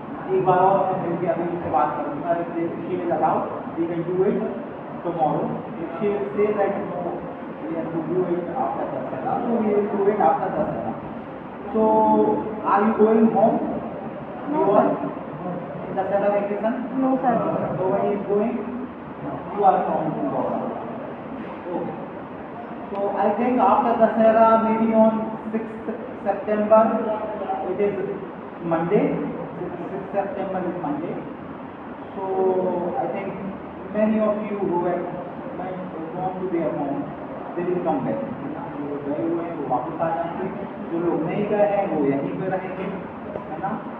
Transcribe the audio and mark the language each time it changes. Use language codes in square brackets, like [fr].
[hi] एक बार और मैं मिलकर अभी उनसे बात करूँगा. [en] If she will allow, we can do it tomorrow. If she will say that no, we have to do it after Dasara. So we will do it after Dasara. So are you going home? No, You are sir. in Dasara vacation? No, sir. Nobody is going? You are from Goa. Okay. So I think after Dasara, maybe on 6th September, it is Monday. 6th September is Monday. So I think many of you who have gone to their home, they will come back. [hi] जो गए हुए हैं वो वापस आ जाएंगे, जो लोग नहीं गए हैं वो यहीं पे रहेंगे, है ना?